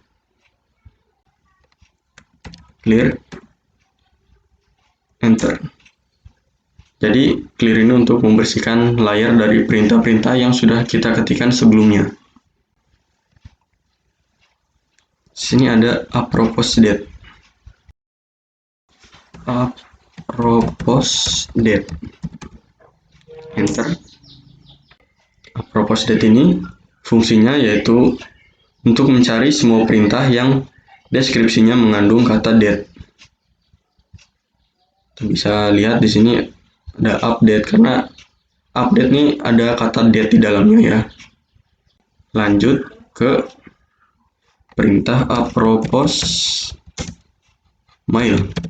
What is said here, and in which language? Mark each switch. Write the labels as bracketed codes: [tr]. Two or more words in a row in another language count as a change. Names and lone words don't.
[en] Clear. Enter. [id] Jadi clear ini untuk membersihkan layar dari perintah-perintah yang sudah kita ketikkan sebelumnya. Sini ada apropos date. Apropos date. Enter. Apropos date ini fungsinya yaitu untuk mencari semua perintah yang deskripsinya mengandung kata date. Kita bisa lihat di sini ada update karena update ini ada kata date di dalamnya ya. Lanjut ke perintah apropos mail.